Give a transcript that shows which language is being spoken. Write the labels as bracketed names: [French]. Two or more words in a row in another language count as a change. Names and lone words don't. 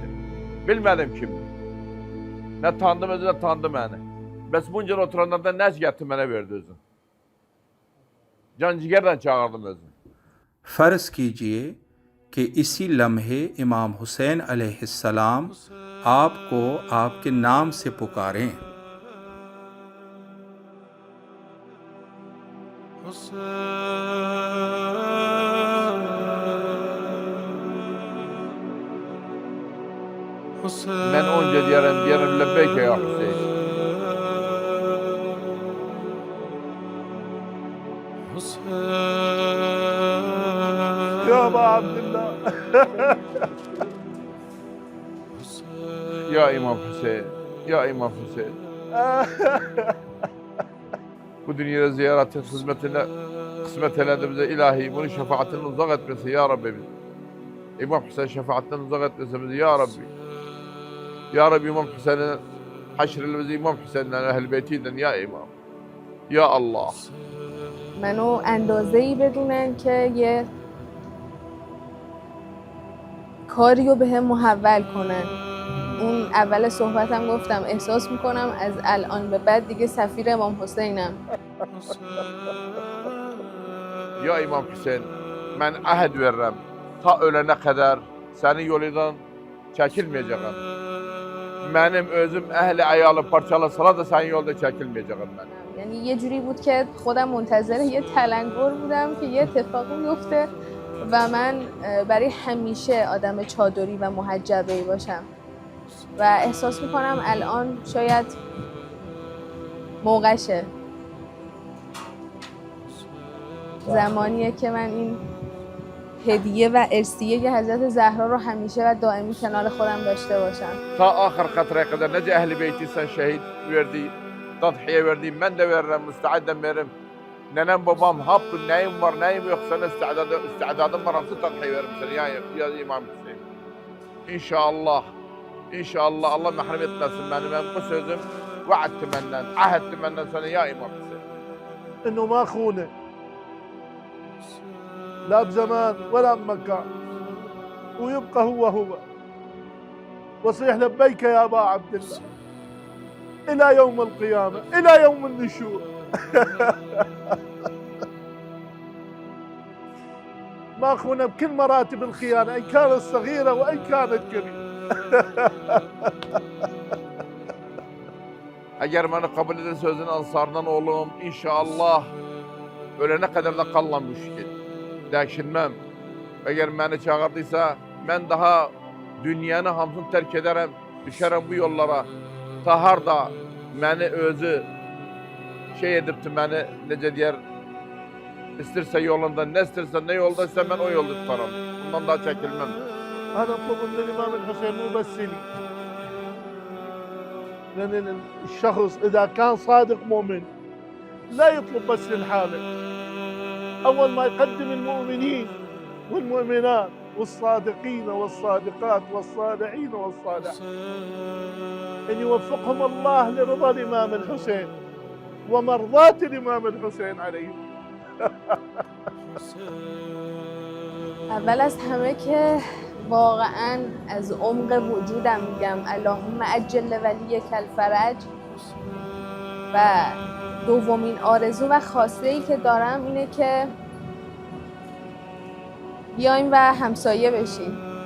[Azerbaijani] Bilmedim kim. Ne tanıdım özü ne tanıdı beni. Bes bunca oturanlardan ne getirdi bana verdi özün. Can cigerden çağırdım özün. [Hindi] फ़र्ज़ कीजिए कि इसी लम्हे इमाम हुसैन अलैहिस्सलाम आपको आपके नाम से पुकारें। [Azerbaijani] Ben onca diyelim [Arabic] لبيك يا حسين. يا ابا عبد الله [Azerbaijani] Ya İmam Hüseyin, ya İmam Hüseyin. Bu dünyada ziyaretin hizmetine kısmet eyledi bize ilahi. Bunun şefaatini uzak etmesin [Arabic] يا ربي [Azerbaijani] bizi. İmam Hüseyin şefaatinden uzak etmesin bizi [Arabic] يا ربي. يا ربي [Azerbaijani] İmam Hüseyin'in haşril bizi İmam Hüseyin'den ehl-i beytinden ya İmam. [Arabic] Ya Allah. [Persian] منو اندازه‌ای بدونن که یه کاری رو به هم محول کنن. اون اول صحبتم گفتم احساس میکنم از الان به بعد دیگه سفیر امام حسینم. [Azerbaijani] Ya İmam Hüseyin, ben ahd veririm. Ta ölene kadar senin yolundan çekilmeyeceğim. Benim özüm ehli ayalı parçalasalar da senin yolda çekilmeyeceğim ben. [Persian] یعنی یه جوری بود که خودم منتظر یه تلنگر بودم که یه اتفاقی میفته و من برای همیشه آدم چادری و محجبه‌ای باشم و احساس میکنم الان شاید موقعشه، زمانیه که من این هدیه و ارثیه حضرت زهرا رو همیشه و دائمی کنار خودم داشته باشم. [Azerbaijani] Ta ahir katraya kadar nece ehli beyti sen şehit verdi, tadhiye verdi, ben de veririm, müsteadden veririm. Nenem babam hap neyim var neyim yok sana istidadım var nasıl tadhiye veririm sana ya İmam Hüseyin. İnşallah, inşallah Allah mahrum etmesin beni. Ben bu sözüm vaadti benden, ahadti benden sana ya İmam Hüseyin. [Arabic] انه ما خونه لا بزمان ولا بمكان ويبقى هو وصيح لبيك يا ابا عبد الله الى يوم القيامه الى يوم النشور. ما خونه بكل مراتب الخيانه ان كانت صغيره وان كانت كبيره. [Azerbaijani] Eğer beni kabul eder sözün ansarından oğlum inşallah ölene kadar da kallam bu şekil. Değişilmem. Eğer beni çağırdıysa ben daha dünyanı hamsını terk ederim, düşerim bu yollara. Tahar da beni özü şey edipti beni nece diyer İsterse yolunda, ne istersen ne yoldaysa ben o yolda tutarım. Bundan daha çekilmem. [Arabic] أنا أطلب من الإمام الحسين مو بس لي، لأن الشخص إذا كان صادق مؤمن لا يطلب بس للحاله، أول ما يقدم المؤمنين والمؤمنات والصادقين والصادقات والصالحين والصالحين أن يوفقهم الله لرضا الإمام الحسين ومرضاة الإمام الحسين عليه. [Persian] اول از همه که واقعا از عمق وجودم میگم [Arabic] اللهم عجل ولی الفرج. [Persian] و دومین آرزو و خواسته‌ای که دارم اینه که بیایم و همسایه بشیم.